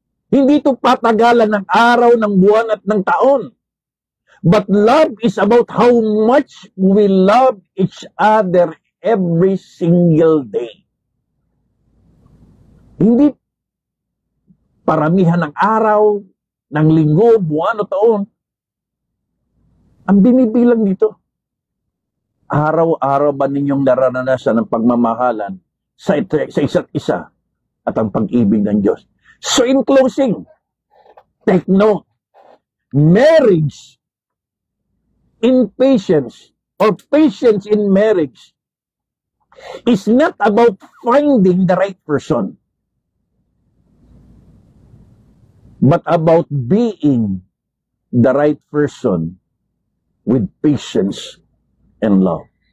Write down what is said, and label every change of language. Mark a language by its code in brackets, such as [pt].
[tl] Hindi ito patagalan ng araw, ng buwan at ng taon. [en] But love is about how much we love each other every single day. [tl] Hindi paramihan ng araw, ng linggo, buwan o taon. Ang binibilang dito, araw-araw ba ninyong naranasan ang pagmamahalan sa isa't isa at ang pag-ibig ng Diyos? [en] So in closing, take note, marriage in patience or patience in marriage is not about finding the right person, but about being the right person with patience and love.